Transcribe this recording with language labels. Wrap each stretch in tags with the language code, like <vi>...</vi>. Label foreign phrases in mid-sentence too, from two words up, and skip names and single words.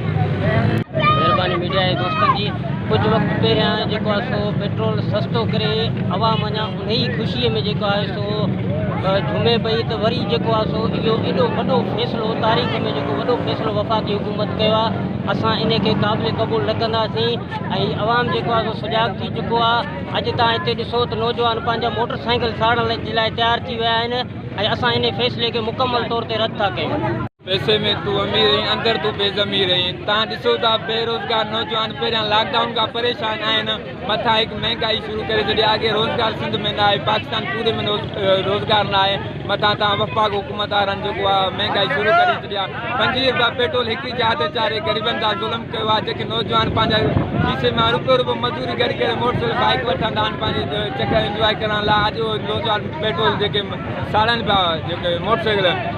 <sd>मेहरबानी मीडिया जे दोस्तनि जी। कुछ वक्त पहिरियां जेको आहे सो पेट्रोल सस्तो करे अवाम अञा उन ई ख़ुशीअ में जेको आहे सो झुमे पई, त वरी जेको आहे सो इहो एॾो वॾो फ़ैसिलो तारीख़ में जेको वॾो फ़ैसिलो वफ़ाक़ी हुकूमत कयो आहे, असां इन खे क़ाबिल क़बूल न कंदासीं। ऐं अवाम जेको आहे सो सुजाग थी चुको आहे। अॼु तव्हां हिते ॾिसो त नौजवान पंहिंजा मोटरसाइकिल साड़ण जे लाइ तयारु थी विया आहिनि ऐं असां इन फ़ैसिले खे मुकमल तौर ते रद्द था कयूं।</sd> <ur>پیسے میں تو امیر رہی، اندر تو بےضمیر رہی.</ur> <sd>तव्हां ॾिसो था बेरोज़गार नौजवान पहिरियां लॉकडाउन का परेशान आहिनि, मथा एक महंगाई शुरू करे छॾी। आगे रोज़गार सिंध में ना आहे, पाकिस्तान पूरे में रोज़गार ना आहे। मथा तव्हां वफ़ाक़ हुकूमत वारनि जेको आहे महंगाई शुरू करे छॾी आहे। 25 रुपया पेट्रोल हिकिड़ी जॻह ते चाढ़े ग़रीबनि सां ज़ुल्म कयो आहे। जेके नौजवान पंहिंजा खीसे में रुपयो मज़दूरी करे करे मोटरसाइकिल बाइक वठंदा आहिनि पंहिंजे चकर इंजॉय करण लाइ, अॼु नौजवान पेट्रोल जेके साड़नि पिया जेके मोटरसाइकिल।</sd>